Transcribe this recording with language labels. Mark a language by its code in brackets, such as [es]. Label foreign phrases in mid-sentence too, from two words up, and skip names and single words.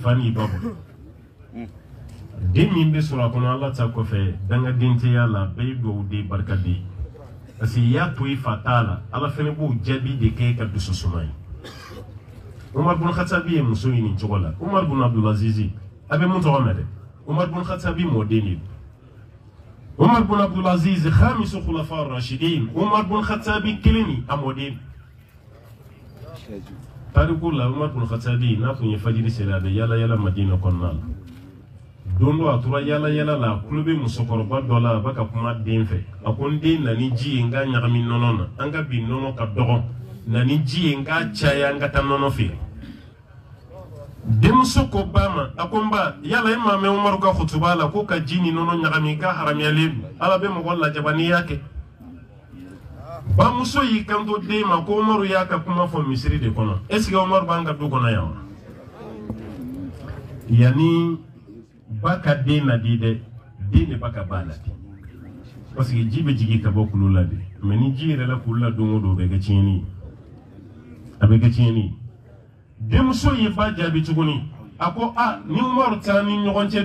[bm] fa n'i ba bolo den min bɛ sɔrɔ a kɔnɔ ala ta kɔfɛ dangaden tɛ y'a la bɛɛ ye dugawuden barikaden [fr] parce que [bm] i y'a to i fa t'a la ala fɛnɛ b'o jaabi de kɛ ka dusu suma ye Umar bin Khattabi ye muso ɲini cogo la Umar bin Abdulaziz a bɛ mun tɔgɔ mɛn dɛ Umar bin Khattabi mɔden de Umar bin Abdulaziz [ar] خامس خلفاء الراشدين [bm] Umar bin Khattabi kelen ni a mɔden tariku la Umar bin Khattabi n'a tun ye fajiri seli a bɛ yala yala Madina kɔnɔna la don dɔ a tora yala yala la a tulo bɛ musokɔrɔba dɔ la a bɛ ka kuma den fɛ a ko n den na ni ji ye n k'a ɲagami nɔnɔ na an ka bi nɔnɔ ka dɔgɔ na ni ji ye n k'a caya an ka taa nɔnɔ feere denmuso ko ba ma a ko n ba yala e maa mɛn Umaru ka kutuba la ko ka ji ni nɔnɔ ɲagami k'a haramuyalen don ala bɛ mɔgɔ lajaba n'i y'a kɛ bamuso y'i kanto den ma ko Umaru y'a ka kuma fɔ misiri de kɔnɔ [fr] est ce que [bm] Umaru b'an ka du kɔnɔ yan wa yanni ba ka den ladi dɛ den de ba ka ba ladi [fr] parce que [bm] ji bɛ jigin ka bɔ kulu la de mais ni ji yɛrɛ la kulu la don o don o bɛ kɛ tiɲɛni ye a bɛ kɛ tiɲɛni ye denmuso ye ba jaabi tuguni a ko a ni Umaru taara ni ɲɔgɔn cɛ